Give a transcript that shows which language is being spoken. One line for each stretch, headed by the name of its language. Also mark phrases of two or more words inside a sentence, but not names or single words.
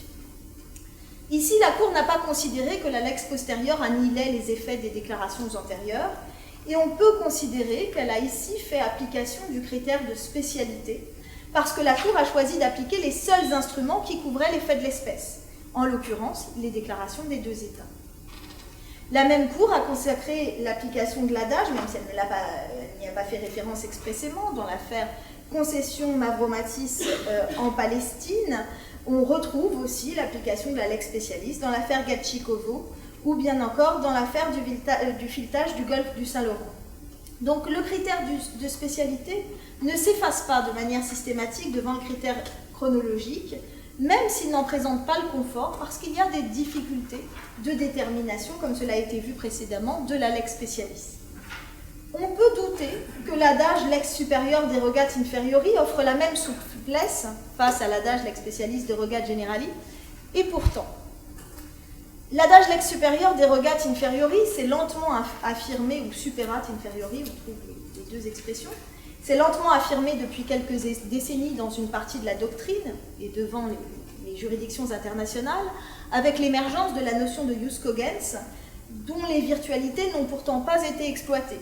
French: Ici, la Cour n'a pas considéré que la lex postérieure annihilait les effets des déclarations antérieures, et on peut considérer qu'elle a ici fait application du critère de spécialité, parce que la Cour a choisi d'appliquer les seuls instruments qui couvraient l'effet de l'espèce, en l'occurrence les déclarations des deux États. La même Cour a consacré l'application de l'adage, même si elle n'y a pas fait référence expressément, dans l'affaire Concession Mavromatis en Palestine. On retrouve aussi l'application de la
Latin: lex specialis
French: dans l'affaire Gatchikovo ou bien encore dans l'affaire du filetage du golfe du Saint-Laurent. Donc le critère de spécialité ne s'efface pas de manière systématique devant le critère chronologique, même s'il n'en présente pas le confort, parce qu'il y a des difficultés de détermination, comme cela a été vu précédemment, de la
Latin: lex specialis.
French: On peut douter que l'adage
Latin: lex superior derogat inferiori
French: offre la même souplesse face à l'adage
Latin: lex specialis derogat generali,
French: et pourtant,
Latin: l'adage lex superior derogat inferiori,
French: c'est lentement affirmé, ou
Latin: superat inferiori,
French: on trouve les deux expressions, c'est lentement affirmé depuis quelques décennies dans une partie de la doctrine et devant les juridictions internationales, avec l'émergence de la notion de
Latin: jus cogens,
French: dont les virtualités n'ont pourtant pas été exploitées.